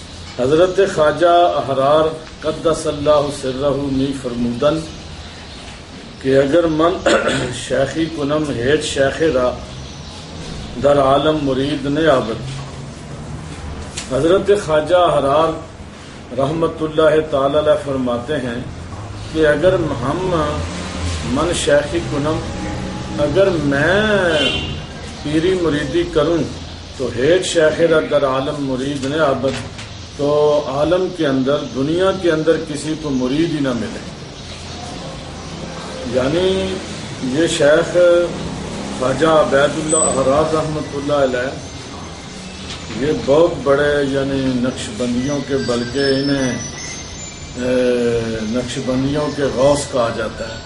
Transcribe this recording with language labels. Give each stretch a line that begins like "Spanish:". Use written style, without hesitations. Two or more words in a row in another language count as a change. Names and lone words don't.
Persian: حضرت خواجہ احرار
Arabic: قدس اللہ سرہ
Persian: می فرمودن کہ اگر من شیخی کنم ہیچ شیخ را در عالم مرید نے آبد.
Urdu: حضرت خواجہ احرار
Arabic: رحمت اللہ تعالی علیہ
Urdu: فرماتے ہیں کہ اگر ہم
Persian: من شیخی کنم،
Urdu: اگر میں پیری مریدی کروں تو
Persian: ہیچ شیخ را در عالم مرید نے آبد،
Urdu: تو عالم کے اندر، دنیا کے اندر کسی کو مرید ہی نہ ملے. یعنی یہ شیخ خواجہ عبید اللہ احرار
Arabic: رحمۃ اللہ علیہ
Urdu: یہ بہت بڑے یعنی نقش بندیوں کے، بلکہ انہیں نقش بندیوں کے غوث کہا جاتا ہے.